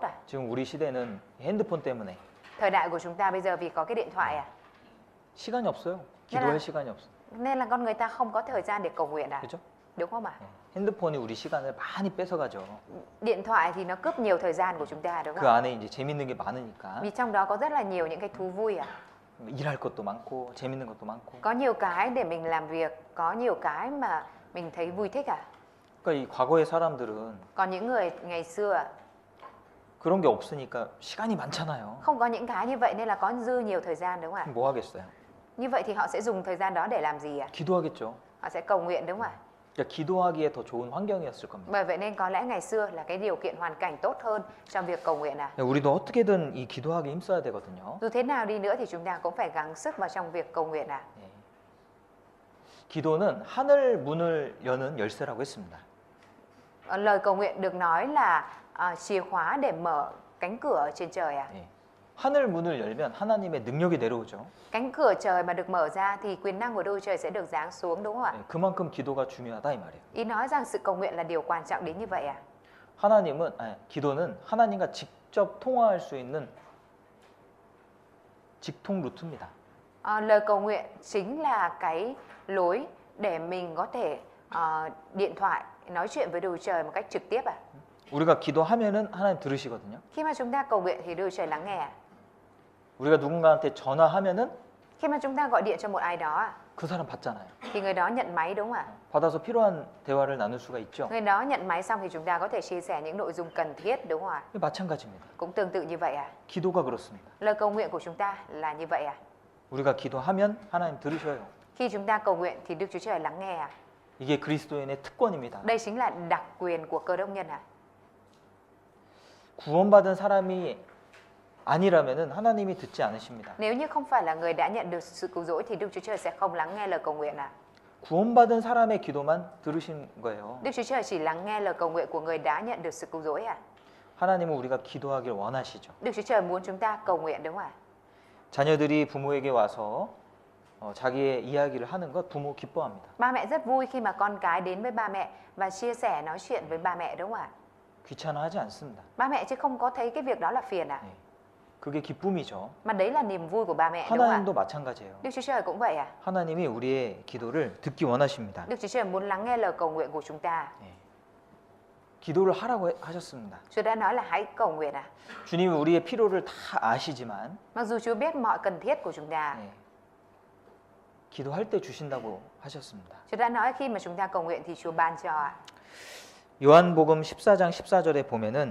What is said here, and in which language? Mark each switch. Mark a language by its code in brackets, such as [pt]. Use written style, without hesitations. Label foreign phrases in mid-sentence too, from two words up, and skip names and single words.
[ko] 지금 우리 시대는 핸드폰 때문에 [vi] Thời đại của chúng ta bây giờ vì có cái điện thoại [ko] 시간이 없어요. 기도할 시간이 없어요. [vi] nên là con người ta không có thời gian để cầu nguyện [ko] 그렇죠? [vi] Đúng không ạ? [ko] 핸드폰이 우리 시간을 많이 뺏어가죠. [vi] Điện thoại thì nó cướp nhiều thời gian của chúng ta đúng [ko] 그 [vi] không ạ? [ko] 안에 이제 재밌는 게 많으니까 [vi] Vì trong đó có rất là nhiều những cái thú vui [ko] 일할 것도 많고 재밌는 것도 많고. [vi] Có nhiều cái để mình làm việc, có nhiều cái mà mình thấy vui thích [ko] 그러니까 이 과거의 사람들은 [vi] Còn những người ngày xưa [ko] 그런 게 없으니까 시간이 많잖아요. [vi] không có những cái như vậy nên là có dư nhiều thời gian đúng không ạ? [ko] 뭐 하겠어요? [vi] Như vậy thì họ sẽ dùng thời gian đó để làm gì [ko] 기도하겠죠. [vi] Họ sẽ cầu nguyện đúng không ạ? [ko] 그러니까 기도하기에 더 좋은 환경이었을 겁니다. [vi] Bởi vậy nên có lẽ ngày xưa là cái điều kiện hoàn cảnh tốt hơn trong việc cầu nguyện [ko] 우리도 어떻게든 이 기도하기에 힘써야 되거든요. [vi] Dù thế nào đi nữa thì chúng ta cũng phải gắng sức vào trong việc cầu nguyện [ko] 기도는 하늘 문을 여는 열쇠라고 했습니다. [vi] Lời cầu nguyện được nói là chìa khóa để mở cánh cửa ở trên trời [ko] 하늘 문을 열면 하나님의 능력이 내려오죠. [vi] Cánh cửa trời mà được mở ra thì quyền năng của Đức Chúa Trời sẽ được giáng xuống đúng không ạ? [ko] 그만큼 기도가 중요하다 이 말이에요. [vi] Ý nói rằng sự cầu nguyện là điều quan trọng đến như vậy [ko] 기도는 하나님과 직접 통화할 수 있는 직통 루트입니다. [vi] Lời cầu nguyện chính là cái lối để mình có thể điện thoại nói chuyện với Đức Chúa Trời một cách trực tiếp [ko] 우리가 기도하면은 하나님 들으시거든요. [vi] Khi mà chúng ta cầu nguyện thì Đức Chúa Trời lắng nghe [ko] 우리가 누군가한테 전화하면은 [vi] Khi mà chúng ta gọi điện cho một ai đó [ko] 그 사람 받잖아요. [vi] thì người đó nhận máy đúng không ạ? [ko] 받아서 필요한 대화를 나눌 수가 있죠. [vi] Người đó nhận máy xong thì chúng ta có thể chia sẻ những nội dung cần thiết đúng không ạ? [ko] 마찬가지입니다. [vi] Cũng tương tự như vậy [ko] 기도가 그렇습니다. [vi] Lời cầu nguyện của chúng ta là như vậy [ko] 우리가 기도하면 하나님 들으셔요. [vi] Khi chúng ta cầu nguyện thì Đức Chúa Trời lắng nghe [ko] 이게 그리스도인의 특권입니다. [vi] Đây chính là đặc quyền của cơ đốc nhân [ko] 구원받은 사람이 아니라면은 하나님이 듣지 않으십니다. [vi] Nếu như không phải là người đã nhận được sự cứu rỗi thì Đức Chúa Trời sẽ không lắng nghe lời cầu nguyện [ko] 구원받은 사람의 기도만 들으신 거예요. [vi] Đức Chúa Trời chỉ lắng nghe lời cầu nguyện của người đã nhận được sự cứu rỗi à? [ko] 하나님은 우리가 기도하길 원하시죠. [vi] Đức Chúa Trời muốn chúng ta cầu nguyện đúng không ạ? [ko] 자녀들이 부모에게 와서 자기의 이야기를 하는 것 부모 기뻐합니다. [vi] Ba mẹ rất vui khi mà con cái đến với ba mẹ và chia sẻ nói chuyện với ba mẹ đúng không ạ? [ko] 귀찮아하지 않습니다. [vi] Ba mẹ chứ không có thấy cái việc đó là phiền à? [ko] 네. 그게 기쁨이죠. [vi] Mà đấy là niềm vui của ba mẹ đúng không ạ? [ko] 하나님도 마찬가지예요. [vi] Đức Chúa Trời cũng vậy à? [ko] 하나님이 우리의 기도를 듣기 원하십니다. [vi] Đức Chúa Trời muốn lắng nghe lời cầu nguyện của chúng ta. [ko] 네. 기도를 하라고 하셨습니다. [vi] Chúa đã nói là hãy cầu nguyện à? [ko] 주님이 우리의 필요를 다 아시지만 [vi] Mặc dù Chúa biết mọi cần thiết của chúng ta, [ko] 네. 기도할 때 주신다고 하셨습니다. [vi] Chúa đã nói khi mà chúng ta cầu nguyện thì Chúa ban cho ạ. [ko] 요한복음 14장 14절에 보면은